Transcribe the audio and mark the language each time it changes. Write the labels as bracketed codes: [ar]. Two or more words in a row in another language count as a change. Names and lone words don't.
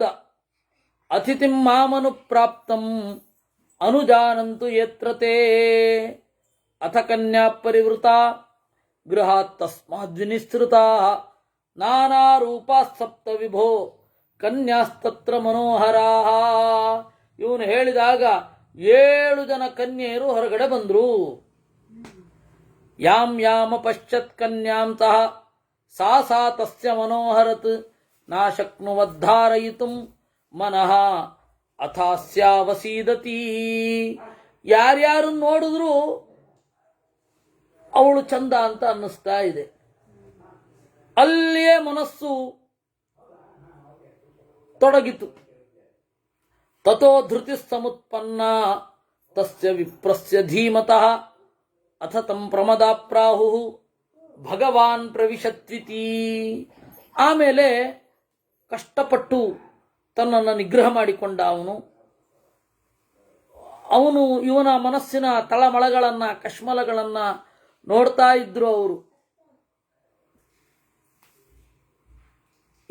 [sa] ಅತಿಥಿಂ ಮಾಮನು ಪ್ರಾಪ್ತಂ ಅನುಜಾನಂತು ಯತ್ರತೆ ಅಥ ಕನ್ಯಾ ಪರಿವೃತ ಗೃಹಾತ್ ತಸ್ಮಾದ್ವಿನಿಸೃತಾ ನಾನಾ ರೂಪಾ ಸಪ್ತ ವಿಭೋ ಕನ್ಯಾಸ್ತತ್ರ ಮನೋಹರಾ. [kn] ಇವನು ಹೇಳಿದಾಗ 7 ಜನ ಕನ್ಯೆಯರು ಹೊರಗಡೆ ಬಂದ್ರು. [sa] ಯಾಂ ಯಾಮ ಪಶ್ಚತ್ ಕನ್ಯಾಂ ಸಹ ಸಾ ಸಾ ತಸ್ಯ ಮನೋಹರತ್ ನಾಶಕ್ನುವದ್ಧಾರಯಿತುಂ ಮನಃ ಅಥಾಸ್ಯಾವಸೀದತಿ. [kn] ಯಾರ್ಯಾರು ನೋಡಿದ್ರು ಅವಳು ಚಂದ ಅಂತ ಅನ್ನಿಸ್ತಾ ಇದೆ. ಅಲ್ಲಿಯೇ ಮನಸ್ಸು ತೊಡಗಿತು. [sa] ತಥೋ ಧೃತಿ ಸಮುತ್ಪನ್ನ ತಸ್ಯ ವಿಪ್ರಸ್ಯ ಧೀಮತಃ ಅಥ ತಂ ಪ್ರಮದಾಪ್ರಾಹು ಭಗವಾನ್ ಪ್ರವಿಶತ್ವಿತಿ. [kn] ಆಮೇಲೆ ಕಷ್ಟಪಟ್ಟು ತನ್ನನ್ನು ನಿಗ್ರಹ ಮಾಡಿಕೊಂಡ ಅವನು ಇವನ ಮನಸ್ಸಿನ ತಳಮಳಗಳನ್ನ ಕಶ್ಮಲಗಳನ್ನ ನೋಡ್ತಾ ಇದ್ರು ಅವರು.